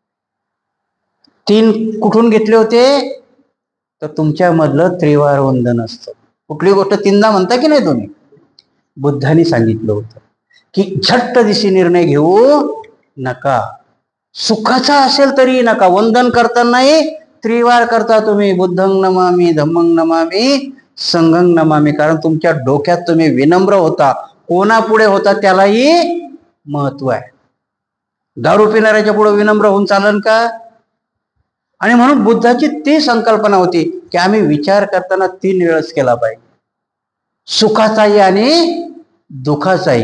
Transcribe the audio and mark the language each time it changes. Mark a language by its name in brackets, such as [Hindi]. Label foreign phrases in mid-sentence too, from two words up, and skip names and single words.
[Marathi] 3 कुठून घेतले होते, तर तुमच्यामधलं त्रिवार वंदन असतं. कुठली गोष्ट 3दा म्हणता की नाही तुम्ही, बुद्धांनी सांगितलं होतं की झट्ट दिशी निर्णय घेऊ नका. सुखाचा असेल तरी नका. वंदन करतानाही त्रिवार करता तुम्ही, [Pali] बुद्धं नमामि, धम्मं नमामि, संघं नमामि. [Marathi] कारण तुमच्या डोक्यात तुम्ही विनम्र होता. कोणापुढे होता त्यालाही महत्व आहे. दारू पिणाऱ्याच्या पुढे विनम्र होऊन चालन का? आणि म्हणून बुद्धाची ती संकल्पना होती की आम्ही विचार करताना 3 वेळेस केला पाहिजे, सुखाचाही आणि दुःखाचाही.